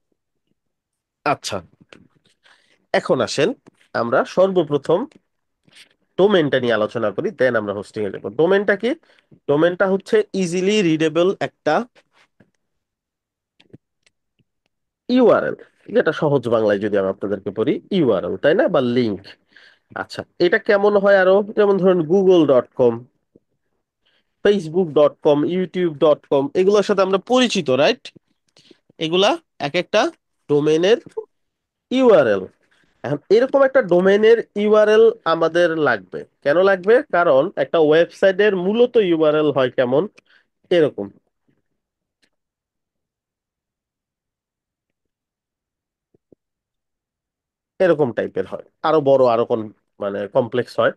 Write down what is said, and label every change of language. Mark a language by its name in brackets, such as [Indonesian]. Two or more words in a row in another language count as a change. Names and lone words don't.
[Bangla] আচ্ছা, এখন আসেন আমরা সর্বপ্রথম ডোমেনটা নিয়ে আলোচনা করি, দেন আমরা হোস্টিং এ যাবো। ডোমেনটা কি? ডোমেনটা হচ্ছে [English] easily readable [Bangla] একটা ইউআরএল, যেটা সহজ বাংলায় যদি আমি আপনাদেরকে বলি ইউআরএল, তাই না, বা লিঙ্ক। আচ্ছা, এটা কেমন হয় আরো? যেমন ধরুন google.com, facebook.com, youtube.com, এগুলোর সাথে আমরা পরিচিত, রাইট? এগুলা এক একটা ডোমেনের ইউআরএল। এখন এরকম একটা ডোমেনের ইউআরএল আমাদের লাগবে। কেন লাগবে? কারণ একটা ওয়েবসাইটের মূলত ইউআরএল হয় কেমন, এরকম, এরকম টাইপের হয়, আরো বড়, আরো মানে কমপ্লেক্স হয়।